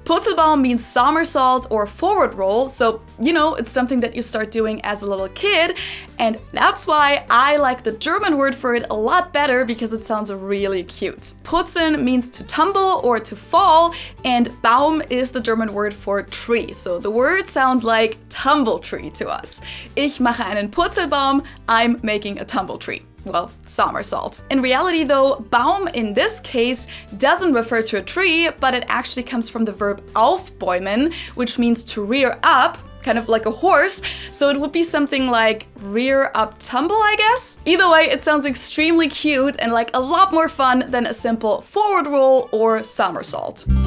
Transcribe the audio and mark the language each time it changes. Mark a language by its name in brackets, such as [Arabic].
[English] Purzelbaum means somersault or forward roll, so you know, it's something that you start doing as a little kid, and that's why I like the German word for it a lot better because it sounds really cute. Purzeln means to tumble or to fall, and Baum is the German word for tree, so the word sounds like tumble tree to us. [German] Ich mache einen Purzelbaum, [English] I'm making a tumble tree. Well, somersault. In reality though, Baum in this case doesn't refer to a tree, but it actually comes from the verb aufbäumen, which means to rear up, kind of like a horse, so it would be something like rear up tumble, I guess? Either way, it sounds extremely cute and like a lot more fun than a simple forward roll or somersault.